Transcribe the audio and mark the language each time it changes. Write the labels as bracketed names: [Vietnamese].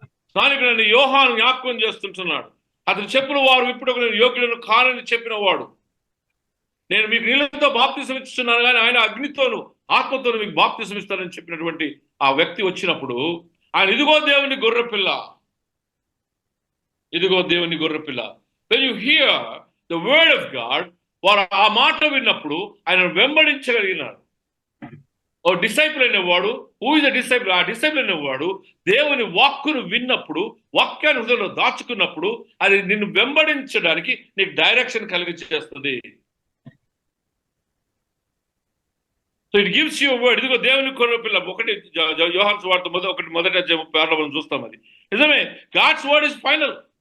[Telugu] స్థానికుడైన యోహాను జ్ఞాపకం చేస్తుంటున్నాడు. అతను చెప్పిన వారు ఇప్పుడు నేను యోగ్యులను కానని చెప్పిన వాడు, నేను మీకు నీళ్ళతో బాప్తిసం ఇస్తున్నాను కానీ ఆయన అగ్నితోను ఆత్మతోను మీకు బాప్తిసం ఇస్తానని చెప్పినటువంటి ఆ వ్యక్తి వచ్చినప్పుడు ఆయన ఇదిగో దేవుని గొర్రెపిల్ల, ఇదిగో దేవుని గొర్రెపిల్ల. [English] When you hear the word of God, [Telugu] వారు ఆ మాట విన్నప్పుడు ఆయన వెంబడించగలిగినారు. [English] ఓ డిసైపుల్ అనేవాడు, who is the disciple? [Telugu] ఆ డిసైపుల్ అనేవాడు దేవుని వాక్కును విన్నప్పుడు, వాక్యాన్ని హృదయంలో దాచుకున్నప్పుడు అది నిన్ను వెంబడించడానికి నీకు డైరెక్షన్ కలిగి చేస్తుంది. [English] So it gives you word. [Telugu] ఇదిగో దేవుని గొర్రెపిల్ల. యోహాను సువార్త మొదటి అధ్యాయం 36 మనం చూస్తాం. అది నిజమే. [English] God's word is final.